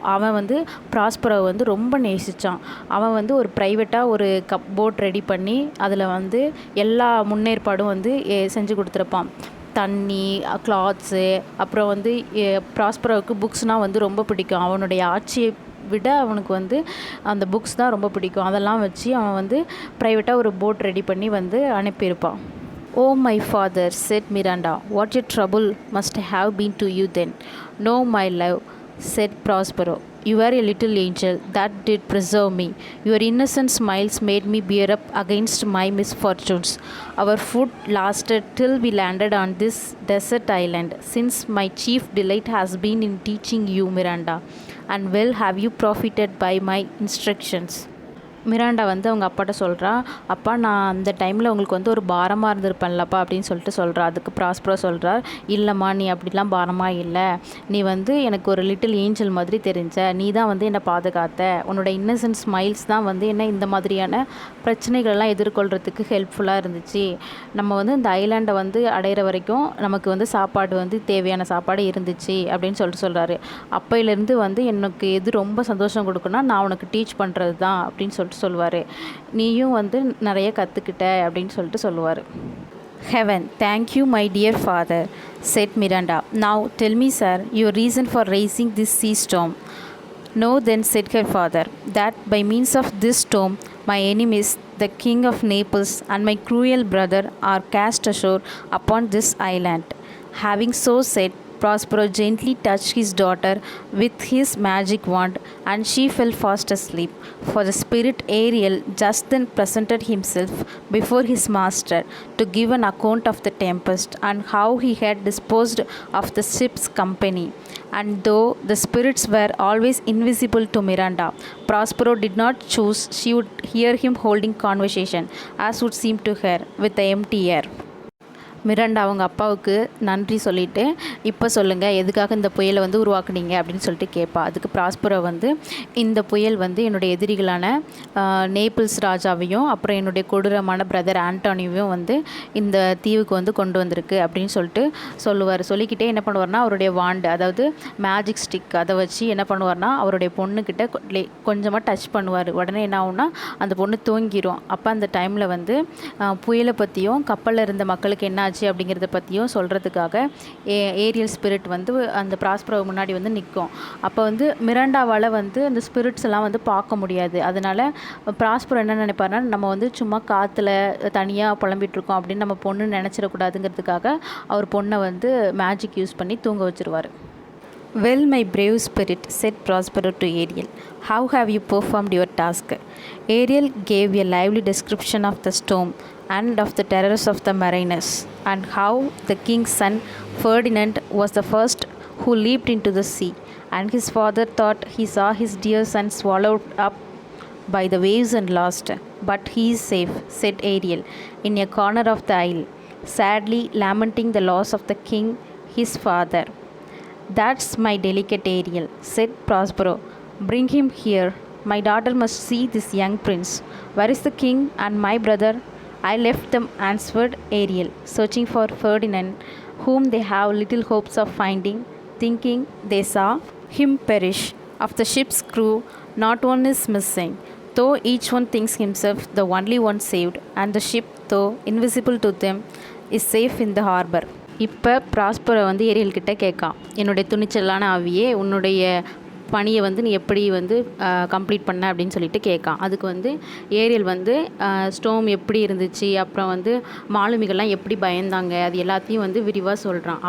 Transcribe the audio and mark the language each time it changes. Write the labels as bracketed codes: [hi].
[ta] அவன் வந்து ப்ராஸ்பரோவை வந்து ரொம்ப நேசித்தான். அவன் வந்து ஒரு ப்ரைவேட்டாக ஒரு போட் ரெடி பண்ணி அதில் வந்து எல்லா முன்னேற்பாடும் வந்து செஞ்சு கொடுத்துருப்பான். தண்ணி, கிளாத்ஸு, அப்புறம் வந்து ப்ராஸ்பரோவுக்கு புக்ஸ்னால் வந்து ரொம்ப பிடிக்கும். அவனுடைய ஆட்சியை விட அவனுக்கு வந்து அந்த புக்ஸ் தான் ரொம்ப பிடிக்கும். அதெல்லாம் வச்சு அவன் வந்து ப்ரைவேட்டாக ஒரு போட் ரெடி பண்ணி வந்து அனுப்பியிருப்பான். [en] "Oh, my father," said Miranda, "what a trouble must have been to you then." "No, my love," said Prospero, "you were a little angel that did preserve me. Your innocent smiles made me bear up against my misfortunes. Our food lasted till we landed on this desert island. Since my chief delight has been in teaching you, Miranda, and well have you profited by my instructions." [ta] Miranda வந்து அவங்க அப்பாட்ட சொல்கிறா, "அப்பா, நான் அந்த டைமில் உங்களுக்கு வந்து ஒரு பாரமாக இருந்திருப்பேன்லப்பா" அப்படின்னு சொல்லிட்டு சொல்கிறா. அதுக்கு ப்ராஸ்பரோ சொல்கிறார், "இல்லைம்மா, நீ அப்படிலாம் பாரமாக இல்லை. நீ வந்து எனக்கு ஒரு லிட்டில் ஏஞ்சல் மாதிரி தெரிஞ்ச. நீ தான் வந்து என்னை பாதுகாத்த. உன்னோட இன்னசென்ட் ஸ்மைல்ஸ் தான் வந்து என்ன இந்த மாதிரியான பிரச்சனைகளெல்லாம் எதிர்கொள்கிறதுக்கு ஹெல்ப்ஃபுல்லாக இருந்துச்சு. நம்ம வந்து இந்த ஐலாண்டை வந்து அடையிற வரைக்கும் நமக்கு வந்து சாப்பாடு வந்து தேவையான சாப்பாடு இருந்துச்சு" அப்படின்னு சொல்லிட்டு சொல்கிறாரு. "அப்பையிலேருந்து வந்து எனக்கு எது ரொம்ப சந்தோஷம் கொடுக்குன்னா நான் உனக்கு டீச் பண்ணுறது தான்" அப்படின்னு சொல்லிட்டு சொல்லுவார். "நீயும் வந்து நிறைய கற்றுக்கிட்ட" அப்படின்னு சொல்லிட்டு சொல்லுவார். [en] "Heaven, thank you, my dear father," said Miranda. "Now tell me, sir, your reason for raising this sea storm." "No, then," said her father, "that by means of this storm my enemies, the king of Naples and my cruel brother, are cast ashore upon this island." Having so said, Prospero gently touched his daughter with his magic wand, and she fell fast asleep. For the spirit Ariel just then presented himself before his master to give an account of the tempest and how he had disposed of the ship's company. And though the spirits were always invisible to Miranda, Prospero did not choose she would hear him holding conversation, as would seem to her, with the empty air. [ta] Miranda அவங்க அப்பாவுக்கு நன்றி சொல்லிவிட்டு, "இப்போ சொல்லுங்கள், எதுக்காக இந்த புயலை வந்து உருவாக்குனீங்க?" அப்படின்னு சொல்லிட்டு கேட்பா. அதுக்கு ப்ராஸ்பரோ வந்து, "இந்த புயல் வந்து என்னுடைய எதிரிகளான நேபிள்ஸ் ராஜாவையும் அப்புறம் என்னுடைய கொடூரமான பிரதர் ஆண்டோனியையும் வந்து இந்த தீவுக்கு வந்து கொண்டு வந்திருக்கு" அப்படின்னு சொல்லிட்டு சொல்லுவார். சொல்லிக்கிட்டே என்ன பண்ணுவார்னா, அவருடைய வாண்டு, அதாவது மேஜிக் ஸ்டிக், அதை வச்சு என்ன பண்ணுவார்னா அவருடைய பொண்ணுக்கிட்ட கொஞ்சமாக டச் பண்ணுவார். உடனே என்ன ஆகும்னா அந்த பொண்ணு தூங்கிடும். அப்போ அந்த டைமில் வந்து புயலை பற்றியும் கப்பலில் இருந்த மக்களுக்கு என்ன ஆச்சு அப்படிங்கிறத பற்றியும் சொல்கிறதுக்காக ஏரியல் ஸ்பிரிட் வந்து அந்த ப்ராஸ்பரோ முன்னாடி வந்து நிற்கும். அப்போ வந்து மிராண்டாவால் வந்து அந்த ஸ்பிரிட்ஸ் எல்லாம் வந்து பார்க்க முடியாது. அதனால் ப்ராஸ்பரோ என்ன நினைப்பாருன்னா, நம்ம வந்து சும்மா காற்றுல தனியாக புலம்பிகிட்ருக்கோம் அப்படின்னு நம்ம பொண்ணு நினச்சிடக்கூடாதுங்கிறதுக்காக அவர் பொண்ணை வந்து மேஜிக் யூஸ் பண்ணி தூங்க வச்சுருவார். [en] "Well, my brave spirit," said Prospero to Ariel, "how have you performed your task?" Ariel gave a lively description of the storm and of the terrors of the mariners, and how the king's son Ferdinand was the first who leaped into the sea, and his father thought he saw his dear son swallowed up by the waves and lost. "But he is safe," said Ariel, "in a corner of the isle, sadly lamenting the loss of the king, his father." "That's my delicate Ariel," said Prospero. "Bring him here. My daughter must see this young prince. Where is the king and my brother?" "I left them," answered Ariel, "searching for Ferdinand, whom they have little hopes of finding, thinking they saw him perish. Of the ship's crew, not one is missing, though each one thinks himself the only one saved, and the ship, though invisible to them, is safe in the harbor." [ta] இப்போ Prospero வந்து ஏரியல்கிட்ட கேட்கான், "என்னுடைய துணிச்சலான ஆவியே, உன்னுடைய பணியை வந்து நீ எப்படி வந்து கம்ப்ளீட் பண்ண?" அப்படின்னு சொல்லிட்டு கேட்கான். அதுக்கு வந்து ஏரியல் வந்து ஸ்டோம் எப்படி இருந்துச்சு, அப்புறம் வந்து மாலுமிகள்லாம் எப்படி பயந்தாங்க, அது எல்லாத்தையும் வந்து விரிவாக சொல்கிறான்.